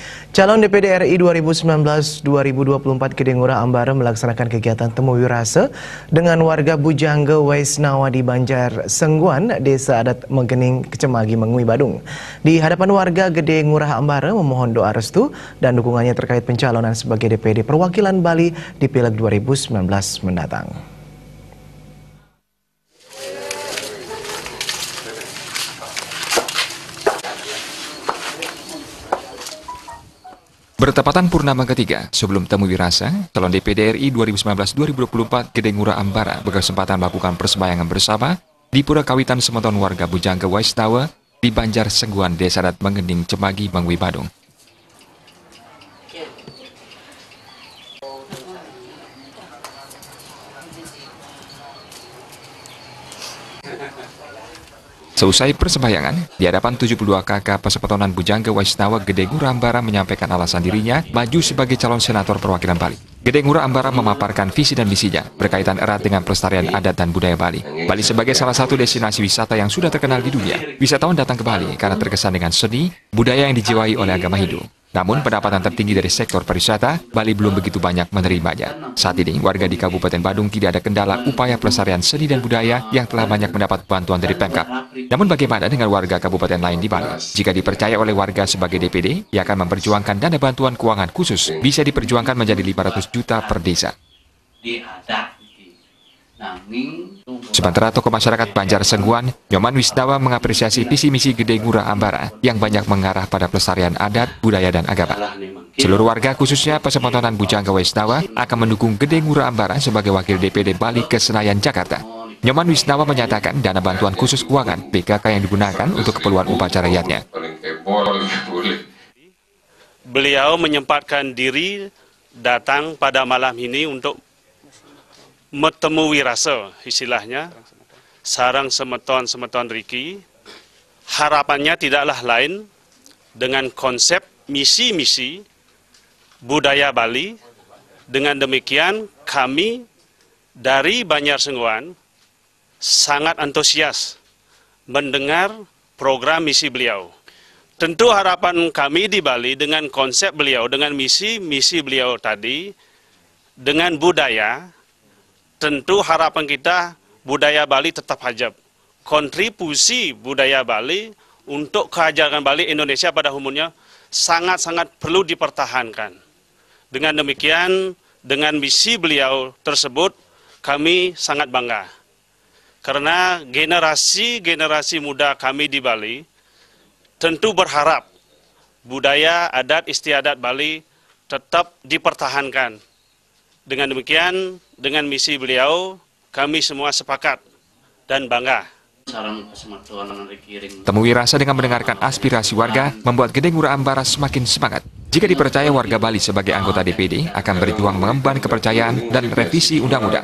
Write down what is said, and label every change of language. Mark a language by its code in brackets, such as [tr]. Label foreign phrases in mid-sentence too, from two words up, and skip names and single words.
[id] Calon DPD RI 2019-2024 Gede Ngurah Ambara melaksanakan kegiatan temu wirase dengan warga Bujangga Waisnawa di Banjar Sengguan, Desa Adat Megening, Kecemagi, Mengui, Badung. Di hadapan warga, Gede Ngurah Ambara memohon doa restu dan dukungannya terkait pencalonan sebagai DPD perwakilan Bali di Pileg 2019 mendatang. Bertepatan purnama ketiga, sebelum temu wirasa, calon DPD RI 2019-2024 Gede Ngurah Ambara berkesempatan melakukan persembahyangan bersama di Pura Kawitan Semeton warga Bujangga Waisnawa di Banjar Sengguan, Desa Adat Megening, Cemagi, Mengui, Badung. Seusai persembahyangan, di hadapan 72 kakak Persepetonan Bujangga Waisnawa, Gede Ngurah Ambara menyampaikan alasan dirinya maju sebagai calon senator perwakilan Bali. Gede Ngurah Ambara memaparkan visi dan misinya berkaitan erat dengan pelestarian adat dan budaya Bali. Bali sebagai salah satu destinasi wisata yang sudah terkenal di dunia. Wisatawan datang ke Bali karena terkesan dengan seni, budaya yang dijiwai oleh agama Hindu. Namun pendapatan tertinggi dari sektor pariwisata, Bali belum begitu banyak menerimanya. Saat ini, warga di Kabupaten Badung tidak ada kendala upaya pelestarian seni dan budaya yang telah banyak mendapat bantuan dari Pemkab. Namun bagaimana dengan warga kabupaten lain di Bali? Jika dipercaya oleh warga sebagai DPD, ia akan memperjuangkan dana bantuan keuangan khusus bisa diperjuangkan menjadi 500 juta per desa. Sementara tokoh masyarakat Banjar Sengguan, Nyoman Wisnawa mengapresiasi visi misi Gede Ngurah Ambara yang banyak mengarah pada pelestarian adat, budaya, dan agama. Seluruh warga, khususnya Persepetonan Bujangga Waisnawa, akan mendukung Gede Ngurah Ambara sebagai wakil DPD Bali ke Senayan, Jakarta. Nyoman Wisnawa menyatakan dana bantuan khusus keuangan BKK yang digunakan untuk keperluan upacara rakyatnya. Beliau menyempatkan diri datang pada malam ini untuk metemu wirase, istilahnya, [ban] sarang semeton Riki. [id] Harapannya tidaklah lain dengan konsep misi-misi budaya Bali. Dengan demikian kami dari Banjar Sengguan sangat antusias mendengar program misi beliau. Tentu harapan kami di Bali dengan konsep beliau, dengan misi beliau tadi, dengan budaya, tentu harapan kita budaya Bali tetap hajab. Kontribusi budaya Bali untuk kehajaran Bali Indonesia pada umumnya sangat-sangat perlu dipertahankan. Dengan demikian, dengan misi beliau tersebut, kami sangat bangga. Karena generasi muda kami di Bali tentu berharap budaya adat istiadat Bali tetap dipertahankan. Dengan demikian, dengan misi beliau, kami semua sepakat dan bangga. Temu wirasa dengan mendengarkan aspirasi warga membuat Gede Ngurah Ambara semakin semangat. Jika dipercaya warga Bali sebagai anggota DPD, akan berjuang mengemban kepercayaan dan revisi undang-undang.